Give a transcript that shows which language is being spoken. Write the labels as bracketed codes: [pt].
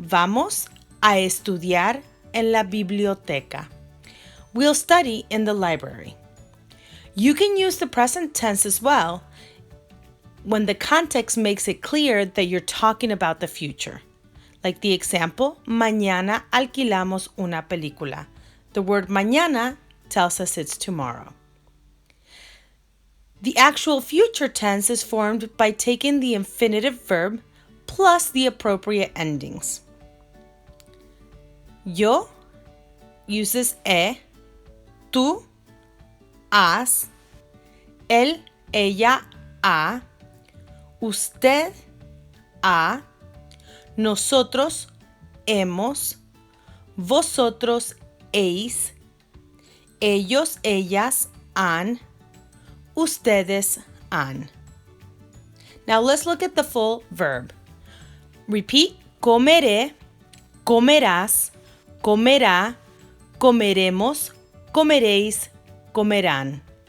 [es] Vamos a estudiar en la biblioteca. [en] We'll study in the library. You can use the present tense as well when the context makes it clear that you're talking about the future. Like the example, [es] mañana alquilamos una película. [en] The word mañana tells us it's tomorrow. The actual future tense is formed by taking the infinitive verb plus the appropriate endings. [es] Yo [en] uses [es] tú, has, él, ella, ha, usted, ha, nosotros, hemos, vosotros, heis, ellos, ellas, han, ustedes, han. [en] Now let's look at the full verb. Repeat, [es] comeré, comerás, comerá, comeremos, comeréis, comerán.